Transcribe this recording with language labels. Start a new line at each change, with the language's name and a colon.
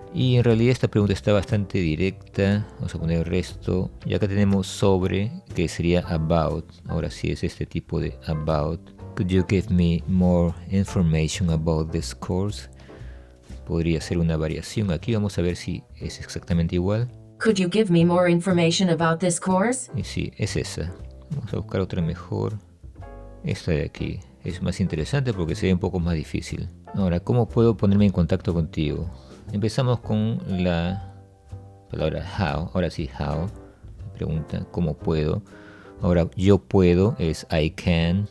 Spanish: Y en realidad esta pregunta está bastante directa. Vamos a poner el resto. Y acá tenemos sobre, que sería about. Ahora sí es este tipo de about.
English: Could you give me more information about this course?
Spanish: Podría ser una variación. Aquí vamos a ver si es exactamente igual.
English: Could you give me more information about this course?
Spanish: Y sí, es esa. Vamos a buscar otra mejor. Esta de aquí. Es más interesante porque se ve un poco más difícil. Ahora, ¿cómo puedo ponerme en contacto contigo? Empezamos con la palabra how. Ahora sí, how. Pregunta, ¿cómo puedo? Ahora, yo puedo es
English: I can.